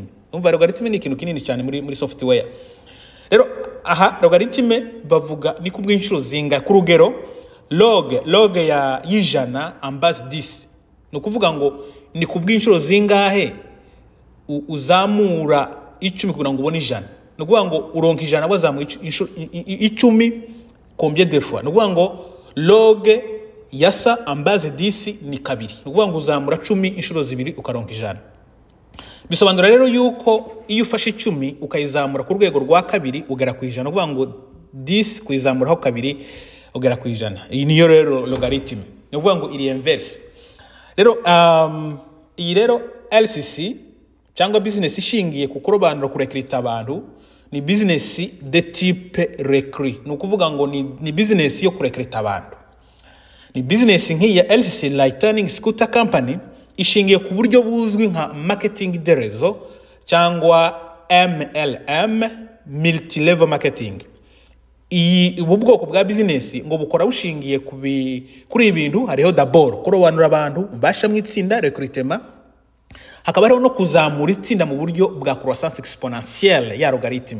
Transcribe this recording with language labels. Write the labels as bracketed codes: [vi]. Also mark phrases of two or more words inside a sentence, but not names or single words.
[rw] Umva logarithme ni ikintu kinini cyane muri software. Rero aha logarithme bavuga ni kubw'inshuro zinga. Ku rugero log ya y'ijana [fr] en base 10, [rw] no kuvuga ngo ni kubw'inshuro zingahe uzamura 10 kugira ngo ubone ijana. No kuvuga ngo uronka ijana wazamuye 10 [fr] combien de fois. [rw] No kuvuga ngo log ya sa [fr] en base 10 [rw] ni 2. No kuvuga ngo uzamura 10 inshuro 2 ukaronka ijana. Bisobanura rero yuko iyo ufashe 10 ukayizamura ku rwego rwa 2 ugera ku ijana, kuvuga ngo 10 kuyizamuraho 2 ugera ku ijana. Iyi niyo rero logarithme, no kuvuga ngo iri inverse. Rero iyi rero LCC cyangwa business ishingiye ku kurobanura kurekrita abantu ni [fr] business de type [rw] recruit. No kuvuga ngo ni business yo kurekrita abantu. Ni business nk'iya LCC Lightning Scooter Company ishingiye ku buryo buzwi nka [fr] marketing de réseau [rw] cyangwa MLM [en] multi level marketing. [rw] Ubu bwoko bwa business ngo bukora bushingiye kuri ibintu hariho d'abord kurobanura abantu basha mu itsinda recruitment, hakaba hariho no kuzamura itsinda mu buryo bwa [fr] croissance exponentielle [rw] ya logarithme.